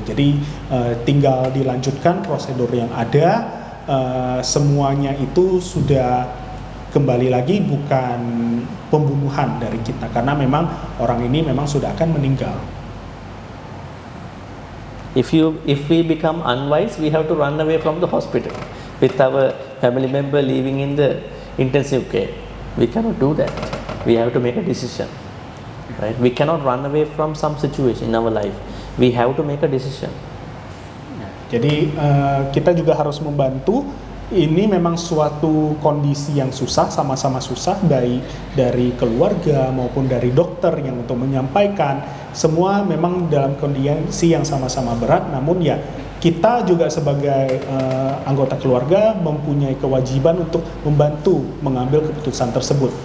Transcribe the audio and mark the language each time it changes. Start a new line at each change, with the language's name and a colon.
Indonesian: Jadi tinggal dilanjutkan prosedur yang ada, semuanya itu sudah kembali lagi bukan pembunuhan dari kita, karena memang orang ini memang sudah akan meninggal.
English: If we become unwise, we have to run away from the hospital with our family member living in the intensive care. We cannot do that. We have to make a decision, right? We cannot run away from some situation in our life. We have to make a decision.
Indonesian: Jadi kita juga harus membantu. Ini memang suatu kondisi yang susah, sama-sama susah, baik dari keluarga maupun dari dokter yang untuk menyampaikan. Semua memang dalam kondisi yang sama-sama berat, namun ya kita juga sebagai anggota keluarga mempunyai kewajiban untuk membantu mengambil keputusan tersebut.